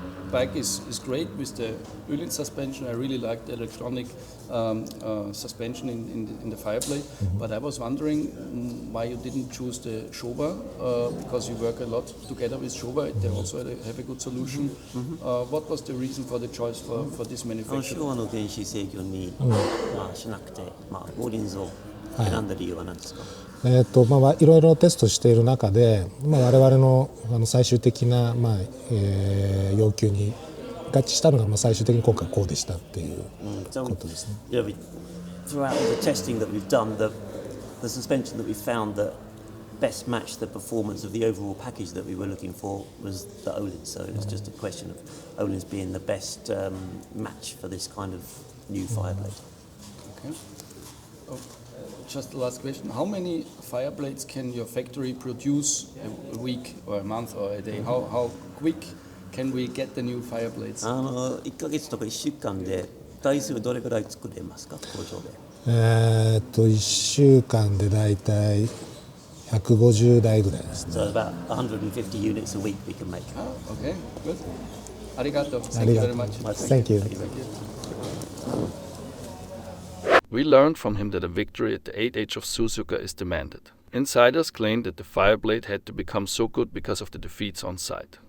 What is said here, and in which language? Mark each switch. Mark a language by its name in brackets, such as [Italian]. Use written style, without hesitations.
[English] Bike is great with the Wheelie suspension. I really like the electronic suspension in the Fireblade. But I was wondering why you didn't choose the Showa, because you work a lot together with Showa. They also have a good solution. What was the reason for the choice for this manufacturer? [Japanese] 昭和の電子制御にしなくて、後輪像選んだ理由は何ですか？いろいろテストしている中で、我々の最終的な、要求に合致したのが、最終的に今回こうでしたっていうことですね。 [English] Throughout the testing that we've done, the suspension that we found that best matched the performance of the overall package that we were looking for was the Olins. So it's just a question of Olins being the best match for this kind of new Fireblade. Okay. Oh, just the last question. How many Fireblades can your factory produce a week or a month or a day? How quick can we get the new Fireblades? [Japanese] 1ヶ月とか1週間で台数どれくらい作れますか、工場で？1週間でだいたい150台ぐらいですね。 [English] So about 150 units a week we can make. Oh, okay, good. Arigato. Thank you very much. Thank you. We learned from him that a victory at the 8H of Suzuka is demanded. Insiders claim that the Fireblade had to become so good because of the defeats on site.